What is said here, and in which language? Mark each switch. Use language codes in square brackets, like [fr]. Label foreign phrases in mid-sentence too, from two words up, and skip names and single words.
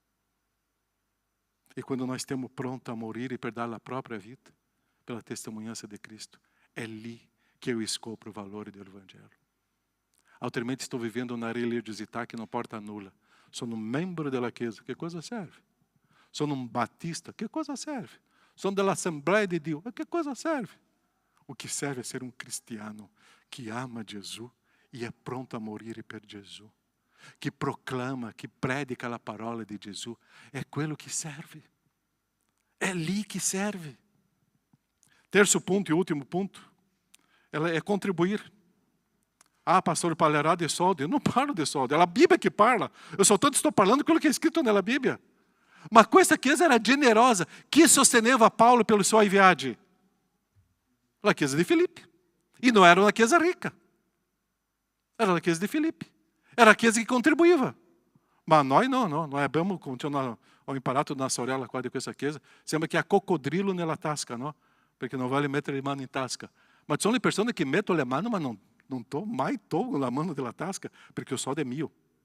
[it] E quando nós stiamo pronti a morire per dare la propria vita per la testimonianza di Cristo, è lì che io scopro il valore del Vangelo. Altrimenti sto vivendo una religiosità che non porta a nulla. Sono un membro della Chiesa, che cosa serve? Sono un battista, che cosa serve? Sono dell'Assemblea di Dio, che cosa serve? [pt] O que serve é ser um cristiano que ama Jesus e é pronto a morrer per Jesus, que proclama, que predica a parola de Jesus. É quello que serve. É lì que serve. Terço ponto e último ponto, é contribuir. Ah, pastor, parlerà de soldi. Eu não parlo de soldi, é a Bíblia que parla. Eu soltanto estou falando aquilo que é escrito nella Bíblia. [it] Ma questa chiesa era generosa. Chi sosteneva Paulo pela sua viagem? La Chiesa di Filippi. [pt] E não era uma [it] chiesa ricca. [pt] Era a Chiesa di Filippi. [it] Era a chiesa che contribuiva. Ma noi no. Noi abbiamo continuato, ho imparato una sorella qua di questa chiesa. Sembra che ha coccodrillo nella tasca, no? Perché non vale mettere le mani in tasca. Ma ci sono le persone che mettono le mani, ma non mai tolgo la mano della tasca, perché il soldo è mio.